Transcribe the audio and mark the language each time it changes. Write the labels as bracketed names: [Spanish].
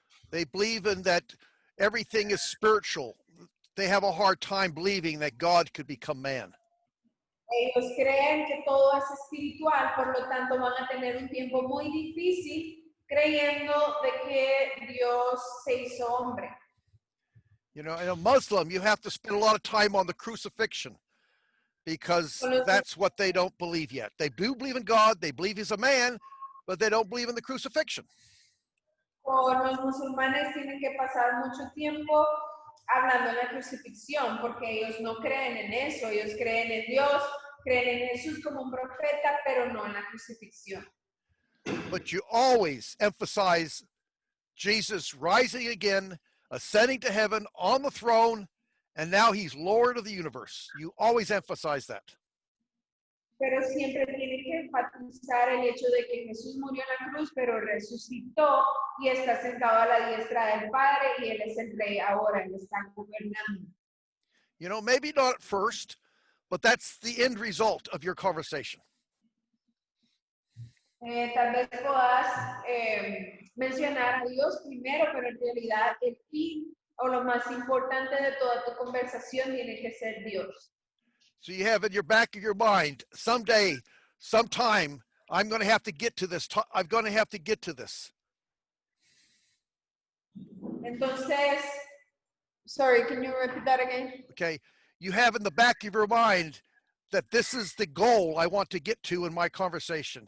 [English] They believe in that everything is spiritual. They have a hard time believing that God could become man. [Spanish] Ellos creen que todo es espiritual, por lo tanto van a tener un tiempo muy difícil creyendo de que Dios se hizo hombre. [English] You know, in a Muslim, you have to spend a lot of time on the crucifixion because that's what they don't believe yet. They do believe in God, they believe he's a man, but they don't believe in the crucifixion. [Spanish] Por los musulmanes tienen que pasar mucho tiempo hablando de la crucifixión porque ellos no creen en eso, ellos creen en Dios, creen en Jesús como un profeta, pero no en la crucifixión. [English] But you always emphasize Jesus rising again, ascending to heaven on the throne, and now he's Lord of the universe. You always emphasize that. [Spanish] Pero siempre tiene que enfatizar el hecho de que Jesús murió en la cruz, pero resucitó y está sentado a la diestra del Padre y Él es el Rey ahora, Él está gobernando. [English] You know, maybe not at first, but that's the end result of your conversation. [Spanish] Tal vez puedas mencionar a Dios primero, pero en realidad el fin o lo más importante de toda tu conversación tiene que ser Dios. [English] So you have in your back of your mind, someday, sometime, I'm going to have to get to this. I'm going to have to get to this. Entonces, sorry, can you repeat that again? Okay. You have in the back of your mind that this is the goal I want to get to in my conversation.